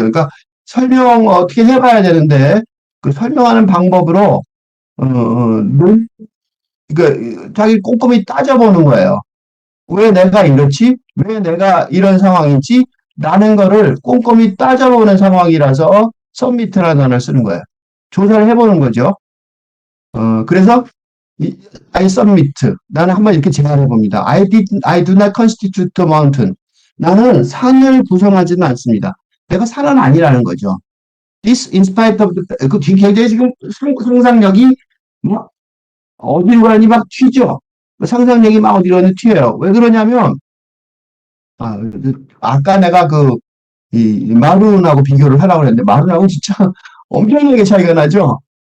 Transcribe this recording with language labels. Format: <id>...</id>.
<ko>그러니까 설명 어떻게 해봐야 되는데 그 설명하는 방법으로 그러니까 자기 꼼꼼히 따져보는 거예요. 왜 내가 이렇지? 왜 내가 이런 상황이지? 라는 거를 꼼꼼히 따져보는 상황이라서 서미트라는 단어를 쓰는 거예요. 조사를 해보는 거죠. 그래서</ko> <en>I submit.</en> <ko>나는 한번 이렇게 제안해 봅니다.</ko> <en>I do not constitute a mountain.</en> <ko>나는 산을 구성하지는 않습니다. 내가 산은 아니라는 거죠.</ko> <en>This, in spite of</en> <ko>그 굉장히 지금 상상력이 막 어디로 가니 막 튀죠. 상상력이 막 어디로 가니 튀어요. 왜 그러냐면 아, 아까 내가 이 마룬하고 비교를 하려고 했는데 마룬하고 진짜 엄청나게 차이가 나죠.</ko>